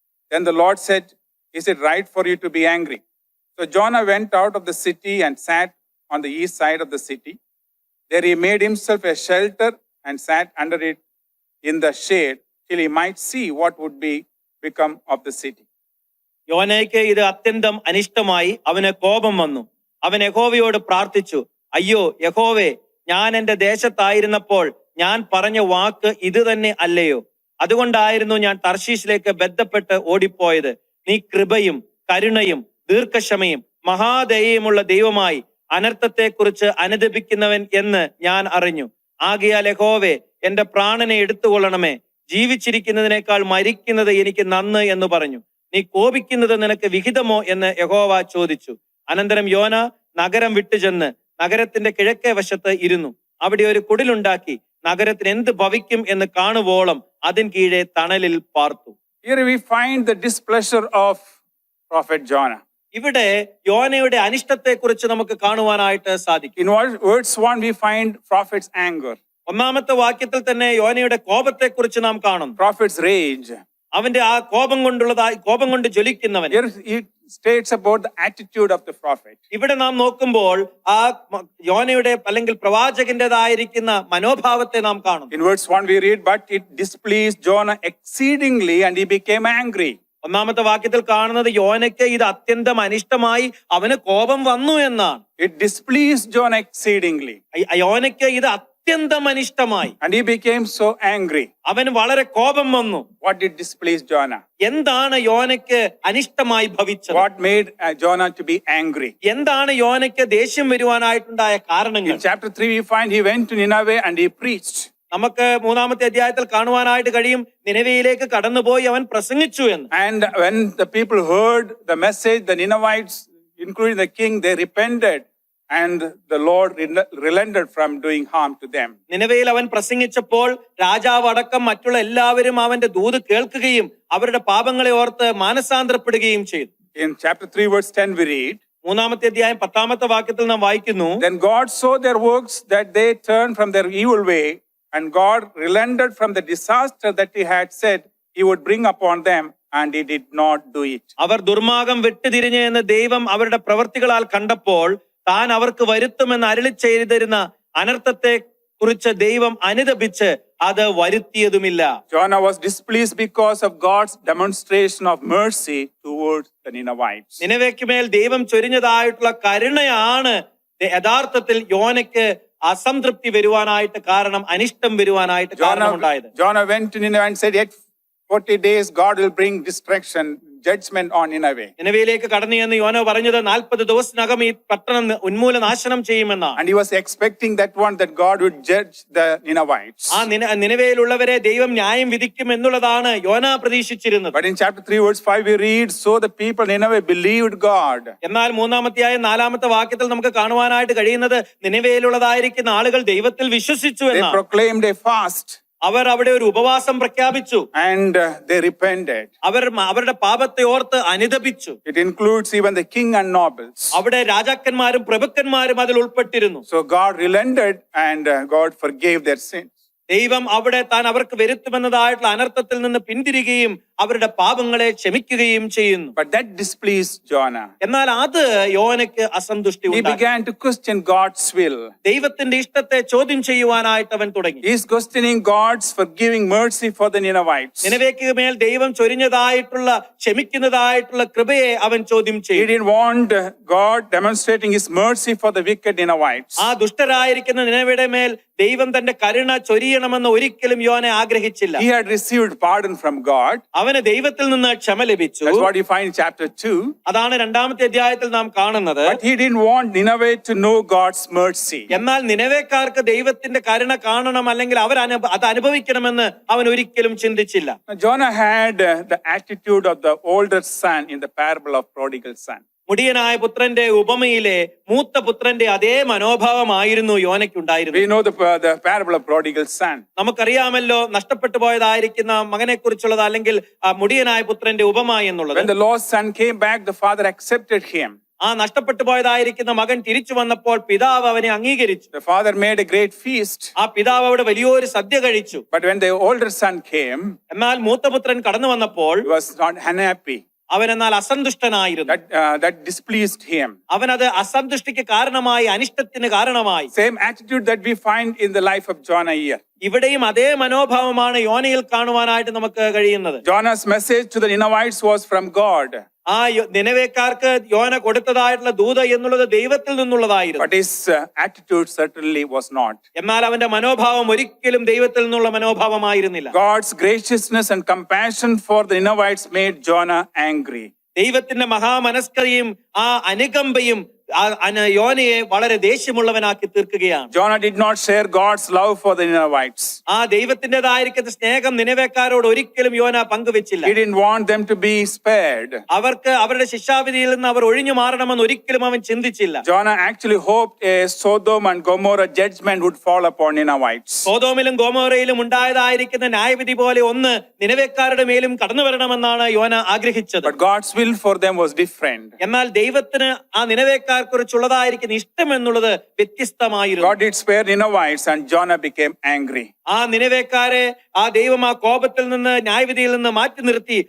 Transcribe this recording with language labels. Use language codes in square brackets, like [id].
[en] Then the Lord said, "Is it right for you to be angry?" So Jonah went out of the city and sat on the east side of the city. There he made himself a shelter and sat under it in the shade till he might see what would become of the city. [ml] യോനയ്ക്ക് ഇത് അത്യന്തം അനിഷ്ടമായി അവന് കോപം വന്നു. അവൻ യഹോവയോട് പ്രാർത്ഥിച്ചു, "അയ്യോ യഹോവേ, ഞാൻ എന്റെ ദേശത്തായിരുന്നപ്പോൾ ഞാൻ പറഞ്ഞ വാക്ക് ഇത് തന്നെ അല്ലയോ? അതുകൊണ്ടായിരുന്നു ഞാൻ തർശീശിലേക്ക് ബന്ധപ്പെട്ട് ഓടിപ്പോയത്. നീ കൃപയും കരുണയും ദീർഘക്ഷമയും മഹാദയയുമുള്ള ദൈവമായി അനർത്ഥത്തെക്കുറിച്ച് അനുതപിക്കുന്നവൻ എന്ന് ഞാൻ അറിഞ്ഞു. ആകയാൽ യഹോവേ, എന്റെ പ്രാണനെ എടുത്തുകൊള്ളണമേ. ജീവിച്ചിരിക്കുന്നതിനേക്കാൾ മരിക്കുന്നത് എനിക്ക് നന്ന് എന്ന് പറഞ്ഞു. നീ കോപിക്കുന്നത് നിനക്ക് വിഹിതമോ എന്ന് യഹോവ ചോദിച്ചു. അനന്തരം യോന നഗരം വിട്ടുചെന്ന് നഗരത്തിന്റെ കിഴക്കേ വശത്ത് ഇരുന്നു. അവിടെ ഒരു കുടിലുണ്ടാക്കി നഗരത്തിന് എന്ത് ഭവിക്കും എന്ന് കാണുവോളം അതിൻ കീഴെ തണലിൽ പാർത്തു. [en] Here we find the displeasure of prophet Jonah. [ml] ഇവിടെ യോനയുടെ അനിഷ്ടത്തെ കുറിച്ച് നമുക്ക് കാണുവാനായിട്ട് സാധിക്കും. [en] In verse 1, we find prophet's anger. [ml] 1-ാമത്തെ വാക്യത്തിൽ തന്നെ യോനയുടെ കോപത്തെ കുറിച്ച് നാം കാണുന്നു. [en] Prophet's rage. [ml] അവന്റെ ആ കോപം കൊണ്ട് ജ്വലിക്കുന്നവൻ. [en] Here it states about the attitude of the prophet. [ml] ഇവിടെ നാം നോക്കുമ്പോൾ ആ യോനയുടെ അല്ലെങ്കിൽ പ്രവാചകന്റേതായിരിക്കുന്ന മനോഭാവത്തെ നാം കാണും. [en] In verse 1 we read, "But it displeased Jonah exceedingly, and he became angry." [ml] 1-ാമത്തെ വാക്യത്തിൽ കാണുന്നത് യോനയ്ക്ക് ഇത് അത്യന്തം അനിഷ്ടമായി അവന് കോപം വന്നു എന്നാണ്. [en] It displeased Jonah exceedingly. [ml] യോനയ്ക്ക് ഇത് അത്യന്തം അനിഷ്ടമായി. [en] And he became so angry. [ml] അവന് വളരെ കോപം വന്നു. [en] What did displease Jonah? [ml] എന്താണ് യോനയ്ക്ക് അനിഷ്ടമായി ഭവിച്ചത്? [en] What made Jonah to be angry? [ml] എന്താണ് യോനയ്ക്ക് ദേഷ്യം വരുവാനായിട്ടുണ്ടായ കാരണങ്ങൾ? [en] In chapter 3 we find he went to Nineveh and he preached. [ml] നമുക്ക് 3-ാമത്തെ അധ്യായത്തിൽ കാണുവാനായിട്ട് കഴിയും, നിനവയിലേക്ക് കടന്നുപോയി അവൻ പ്രസംഗിച്ചു എന്ന്. [en] And when the people heard the message, the Ninevites, including the king, they repented and the Lord relented from doing harm to them. [ml] നിനവയിൽ അവൻ പ്രസംഗിച്ചപ്പോൾ രാജാവ് അടക്കം മറ്റുള്ള എല്ലാവരും അവന്റെ ദൂത് കേൾക്കുകയും അവരുടെ പാപങ്ങളെ ഓർത്ത് മാനസാന്തരപ്പെടുകയും ചെയ്തു. [en] In chapter 3 verse 10 we read, [ml] മൂന്നാമത്തെ അധ്യായം 10ാമത്തെ വാക്യത്തിൽ നാം വായിക്കുന്നു, [en] Then God saw their works, that they turned from their evil way, and God relented from the disaster that he had said he would bring upon them, and he did not do it. [ml] അവർ ദുർമാർഗം വിട്ടുതിരിഞ്ഞ് എന്ന് ദൈവം അവരുടെ പ്രവൃത്തികളാൽ കണ്ടപ്പോൾ താൻ അവർക്ക് വരുത്തുമെന്ന് അരുളി ചെയ്തിരുന്ന അനർത്ഥത്തെ കുറിച്ച് ദൈവം അനുതപിച്ച് അത് വരുത്തിയതുമില്ല. [en] Jonah was displeased because of God's demonstration of mercy towards the Ninevites. [ml] നിനവേക്ക് മേൽ ദൈവം ചൊരിഞ്ഞതായിട്ടുള്ള കരുണയാണ് യഥാർത്ഥത്തിൽ യോനയ്ക്ക് അസംതൃപ്തി വരുവാനായിട്ട് കാരണം, അനിഷ്ടം വരുവാനായിട്ട് കാരണമുണ്ടായത്. [en] Jonah went to Nineveh and said, yet 40 days God will bring destruction, judgment on Nineveh. [ml] നിനവയിലേക്ക് കടന്നു ചെന്ന് യോന പറഞ്ഞത് 40 ദിവസത്തിനകം ഈ പട്ടണം ഉന്മൂലനാശനം ചെയ്യുമെന്നാണ്. [en] And he was expecting that God would judge the Ninevites. [ml] ആ നിനവയിലുള്ളവരെ ദൈവം ന്യായം വിധിക്കും എന്നുള്ളതാണ് യോന പ്രതീക്ഷിച്ചിരുന്നത്. [en] But in chapter 3 verse 5 we read, so the people in Nineveh believed God. [ml] എന്നാൽ 3ാമധ്യായം 4ാമത്തെ വാക്യത്തിൽ നമുക്ക് കാണുവാനായിട്ട് കഴിയുന്നത് നിനവയിലുള്ളതായിരിക്കുന്ന ആളുകൾ ദൈവത്തിൽ വിശ്വസിച്ചു [en] They [ml] എന്നാണ്. [en] proclaimed a fast. [ml] അവർ അവിടെ ഒരു ഉപവാസം പ്രഖ്യാപിച്ചു. [en] And they repented. [ml] അവർ അവരുടെ പാപത്തെ ഓർത്ത് അനുതപിച്ചു. [en] It includes even the king and nobles. [ml] അവിടെ രാജാക്കന്മാരും പ്രഭുക്കന്മാരും അതിൽ ഉൾപ്പെട്ടിരുന്നു. [en] So God relented and God forgave their sins. [ml] ദൈവം അവിടെ താൻ അവർക്ക് വരുത്തുമെന്നതായിട്ടുള്ള അനർത്ഥത്തിൽ നിന്ന് പിന്തിരികയും അവരുടെ പാപങ്ങളെ ക്ഷമിക്കുകയും ചെയ്യുന്നു. [en] But that displeased Jonah. [ml] എന്നാൽ അത് യോനയ്ക്ക് അസന്തുഷ്ടി [en] He [ml] ഉണ്ടാക്കി. [en] began to question God's will. [ml] ദൈവത്തിന്റെ ഇഷ്ടത്തെ ചോദ്യം ചെയ്യുവാനായിട്ട് അവൻ തുടങ്ങി. [en] He is questioning God's forgiving mercy for the Ninevites. [ml] നിനവേക്ക് മേൽ ദൈവം ചൊരിഞ്ഞതായിട്ടുള്ള ക്ഷമിക്കുന്നതായിട്ടുള്ള കൃപയെ അവൻ ചോദ്യം [en] He [ml] ചെയ്തു. [en] didn't want God demonstrating his mercy for the wicked Ninevites. [ml] ആ ദുഷ്ടരായിരിക്കുന്ന നിനവയുടെ മേൽ ദൈവം തന്റെ കരുണ ചൊരിയണമെന്ന് ഒരിക്കലും യോനെ ആഗ്രഹിച്ചില്ല. [en] He had received pardon from God. [ml] അവന് ദൈവത്തിൽ നിന്ന് ക്ഷമ ലഭിച്ചു. [en] That's what you find in chapter 2. [ml] അതാണ് 2ാമത്തെ അധ്യായത്തിൽ നാം കാണുന്നത്. [en] But he didn't want Nineveh to know God's mercy. [ml] എന്നാൽ നിനവേക്കാർക്ക് ദൈവത്തിന്റെ കരുണ കാണണം, അല്ലെങ്കിൽ അവർ അത് അനുഭവിക്കണമെന്ന് അവൻ ഒരിക്കലും ചിന്തിച്ചില്ല. [en] Now, Jonah had the attitude of the older son in the parable of prodigal son. [ml] മുടിയനായ പുത്രന്റെ ഉപമയിലെ മൂത്ത പുത്രന്റെ അതേ മനോഭാവമായിരുന്നു യോനയ്ക്കുണ്ടായിരുന്നത്. [en] We know the parable of prodigal son. [ml] നമുക്കറിയാമല്ലോ നഷ്ടപ്പെട്ടു പോയതായിരിക്കുന്ന മകനെ കുറിച്ചുള്ളത്, അല്ലെങ്കിൽ മുടിയനായ പുത്രന്റെ ഉപമ എന്നുള്ളത്. [en] When the lost son came back, the father accepted him. [ml] ആ നഷ്ടപ്പെട്ടു പോയതായിരിക്കുന്ന മകൻ തിരിച്ചു വന്നപ്പോൾ പിതാവ് അവനെ അംഗീകരിച്ചു. [en] The father made a great feast. [ml] ആ പിതാവ് അവിടെ വലിയൊരു സദ്യ കഴിച്ചു. [en] But when the older son came, [ml] എന്നാൽ മൂത്തപുത്രൻ കടന്നു വന്നപ്പോൾ [en] he was not unhappy. [ml] അവൻ എന്നാൽ അസന്തുഷ്ടനായിരുന്നു. [en] That displeased him. [ml] അവനത് അസന്തുഷ്ടിക്ക് കാരണമായി, അനിഷ്ടത്തിന് കാരണമായി. [en] Same attitude that we find in the life of Jonah here. [ml] ഇവിടെയും അതേ മനോഭാവമാണ് യോനയിൽ കാണുവാനായിട്ട് നമുക്ക് കഴിയുന്നത്. [en] Jonah's message to the Ninevites was from God. [ml] ആ നിനവേക്കാർക്ക് യോന കൊടുത്തതായിട്ടുള്ള ദൂത എന്നുള്ളത് ദൈവത്തിൽ നിന്നുള്ളതായിരുന്നു. [en] But his attitude certainly was not. [ml] എന്നാൽ അവന്റെ മനോഭാവം ഒരിക്കലും ദൈവത്തിൽ നിന്നുള്ള മനോഭാവമായിരുന്നില്ല. [en] God's graciousness and compassion for the Ninevites made Jonah angry. [ml] ദൈവത്തിന്റെ മഹാമനസ്കതയും ആ അനുകമ്പയും യോനയെ വളരെ ദേഷ്യമുള്ളവനാക്കി തീർക്കുകയാണ്. [en] Jonah did not share God's love for the Ninevites. [ml] ആ ദൈവത്തിൻ്റെതായിരിക്കുന്ന സ്നേഹം നിനവേക്കാരോട് ഒരിക്കലും യോന പങ്കുവെച്ചില്ല. [en] He didn't want them to be spared. [ml] അവർക്ക് അവരുടെ ശിക്ഷാവിധിയിൽ നിന്ന് അവർ ഒഴിഞ്ഞു മാറണമെന്ന് ഒരിക്കലും അവൻ ചിന്തിച്ചില്ല. [en] Jonah actually hoped a Sodom and Gomorrah judgment would fall upon Ninevites. [ml] സോദോമിലും ഗോമോറയിലും ഉണ്ടായതായിരിക്കുന്ന ന്യായവിധി പോലെ ഒന്ന് നിനവേക്കാരുടെ മേലും കടന്നു വരണമെന്നാണ് യോന ആഗ്രഹിച്ചത്. [en] But God's will for them was different. [ml] എന്നാൽ ദൈവത്തിന് ആ നിനവേക്കാർ കുറിച്ചുള്ളതായിരിക്കുന്ന ഇഷ്ടം എന്നുള്ളത് വ്യത്യസ്തമായിരുന്നു. [en] God did spare Ninevites and Jonah became angry. [ml] ആ നിനവേക്കാരെ ആ ദൈവം ആ കോപത്തിൽ നിന്ന്, ന്യായവിധിയിൽ നിന്ന് മാറ്റി നിർത്തി.